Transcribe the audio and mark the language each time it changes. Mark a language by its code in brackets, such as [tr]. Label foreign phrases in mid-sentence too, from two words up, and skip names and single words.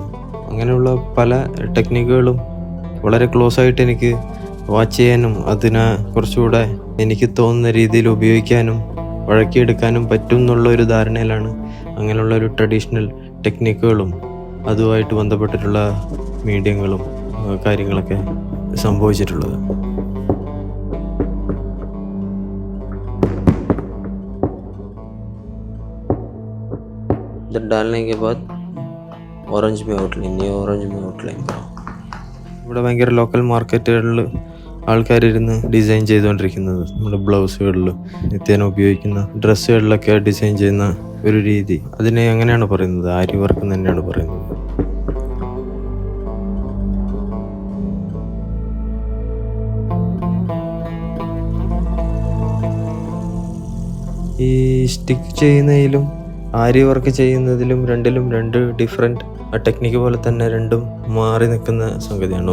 [ml] അങ്ങനെയുള്ള പല ടെക്നിക്കുകളും വളരെ ക്ലോസ് ആയിട്ട് എനിക്ക് വാച്ച് ചെയ്യാനും അതിനെ കുറച്ചുകൂടെ എനിക്ക് തോന്നുന്ന രീതിയിൽ ഉപയോഗിക്കാനും വഴക്കിയെടുക്കാനും പറ്റും എന്നുള്ള ഒരു ധാരണയിലാണ് അങ്ങനെയുള്ള ഒരു [en] traditional techniques [ml] അതുമായിട്ട് ബന്ധപ്പെട്ടിട്ടുള്ള മീഡിയങ്ങളും കാര്യങ്ങളൊക്കെ സംഭവിച്ചിട്ടുള്ളത്. [hi] इधर डालने के बाद ऑरेंज में आउटलाइन, ये ऑरेंज में आउटलाइन करो. [ml] ഇവിടെ ഭയങ്കര [en] local markets [ml] ആൾക്കാരിരുന്ന് ഡിസൈൻ ചെയ്തുകൊണ്ടിരിക്കുന്നത് നമ്മുടെ ബ്ലൗസുകളിൽ നിത്യേന ഉപയോഗിക്കുന്ന ഡ്രസ്സുകളിലൊക്കെ ഡിസൈൻ ചെയ്യുന്ന ഒരു രീതി, അതിനെ അങ്ങനെയാണ് പറയുന്നത്, ആരി വർക്ക് തന്നെയാണ് പറയുന്നത്. ഈ സ്റ്റിക്ക് ചെയ്യുന്നതിലും ആരി വർക്ക് ചെയ്യുന്നതിലും രണ്ടിലും രണ്ട് [en] different technique [ml] പോലെ തന്നെ രണ്ടും മാറി നിൽക്കുന്ന സംഗതിയാണ്.